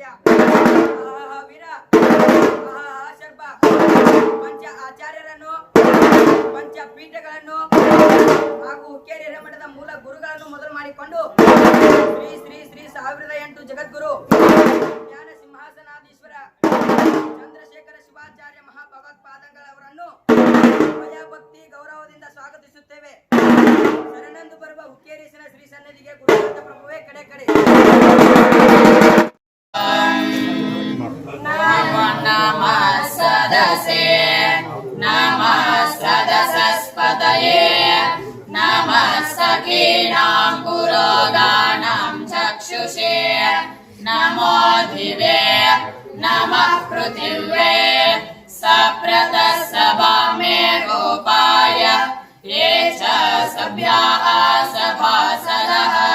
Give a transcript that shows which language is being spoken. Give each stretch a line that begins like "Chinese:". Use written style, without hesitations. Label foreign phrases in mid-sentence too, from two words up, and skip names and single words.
Kannada: ವೀರ ಶರ್ಮ ಪಂಚ ಆಚಾರ್ಯರನ್ನು, ಪಂಚ ಪೀಠಗಳನ್ನು ಹಾಗೂ ಹುಕ್ಕೇರಿ ಹಿರೇಮಠದ ಮೂಲ ಗುರುಗಳನ್ನು ಮೊದಲು ಮಾಡಿಕೊಂಡು ಶ್ರೀ ಶ್ರೀ ಶ್ರೀ 1008 ಜಗದ್ಗುರು ಜ್ಞಾನ ಸಿಂಹಾಸನಾಧೀಶ್ವರ ಚಂದ್ರಶೇಖರ ಶಿವಾಚಾರ್ಯ ಮಹಾಭಗವತ್ಪಾದಂಗಳವರನ್ನು ಭಯ ಭಕ್ತಿ ಗೌರವ ಬರುವ ಹುಕ್ಕೇರಿಸಿನ ಶ್ರೀ ಸನ್ನಿಧಿಗೆ ಗುರುನಾಥ ಪ್ರಭುವೇ ಕಡೆ ಕಡೆ.
Sanskrit: नमः सदसे नमः सदसस्पतये नमः सखीनां पुरोगानां चक्षुषे नमो दिवे नमः पृथिवे सप्रतः सभामे रूपाय ये च सभ्याः सभासदः